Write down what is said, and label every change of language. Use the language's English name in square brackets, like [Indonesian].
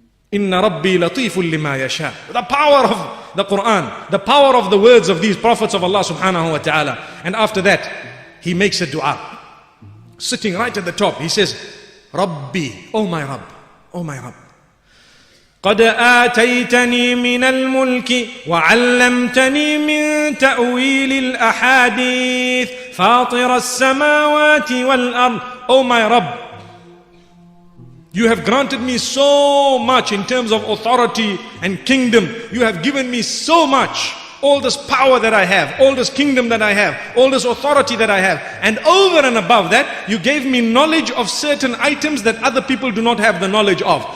[Arabic] Inna Rabbi latiful lima yasha. [English] The power of the Quran, the power of the words of these prophets of Allah subhanahu wa ta'ala. And after that, he makes a dua. Sitting right at the top, he says, Rabbi, oh my Rabb, oh my Rabb. [Arabic] قد آتيتني من الملك وعلمتني من تأويل الأحاديث فاطر السماوات والأرض. [English] Oh my Rabb, you have granted me so much in terms of authority and kingdom. You have given me so much. All this power that I have, all this kingdom that I have, all this authority that I have. And over and above that, you gave me knowledge of certain items that other people do not have the knowledge of.